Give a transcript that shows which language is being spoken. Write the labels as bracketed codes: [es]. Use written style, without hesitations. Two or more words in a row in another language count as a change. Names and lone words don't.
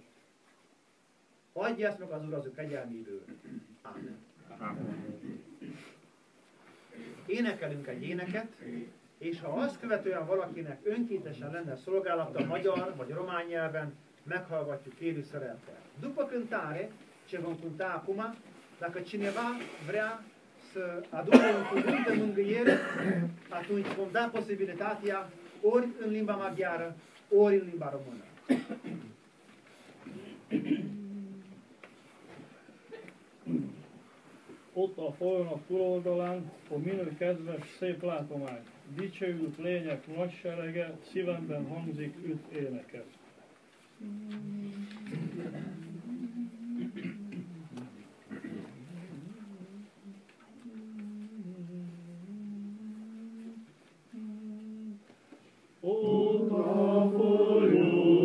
[hu] Adja ezt meg az Úr az ő kegyelméből. Ámen. Énekelünk egy éneket, és ha azt követően valakinek önkéntesen lenne szolgálata magyar vagy román nyelven, meghallgatjuk élő szeretettel. [ro] După cântare, ce vom cânta acum, dacă cineva vrea să aducă un cuvânt de mângâiere, atunci vom da posibilitatea ori în limba maghiară, ori în limba română. [hu] Ott a folyónak túloldalán, a minő kedves, szép látomány. Dicsőjük lények nagy serege, szívemben hangzik üt éneket. Ott a folyónak